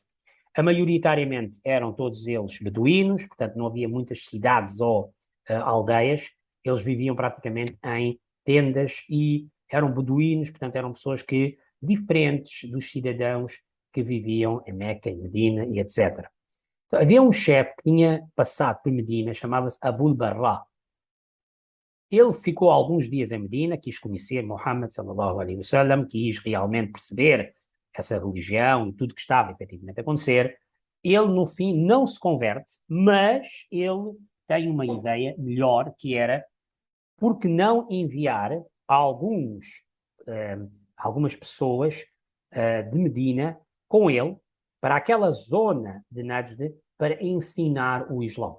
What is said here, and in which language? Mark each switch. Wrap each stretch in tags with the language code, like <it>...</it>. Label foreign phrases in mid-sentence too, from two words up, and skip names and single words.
<pt>Maioritariamente eram todos eles beduínos, portanto não havia muitas cidades ou aldeias, eles viviam praticamente em tendas e eram beduínos, portanto eram pessoas que diferentes dos cidadãos que viviam em Meca, em Medina e etc. Então, havia um chefe que tinha passado por Medina, chamava-se Abul Barra. Ele ficou alguns dias em Medina, quis conhecer Muhammad</pt> <ar>sallallahu alaihi wasallam,</ar> <pt>quis realmente perceber essa religião e tudo que estava efetivamente a acontecer. Ele, no fim, não se converte, mas ele tem uma ideia melhor, que era, por que não enviar algumas pessoas de Medina com ele para aquela zona de Najd para ensinar o Islão.</pt>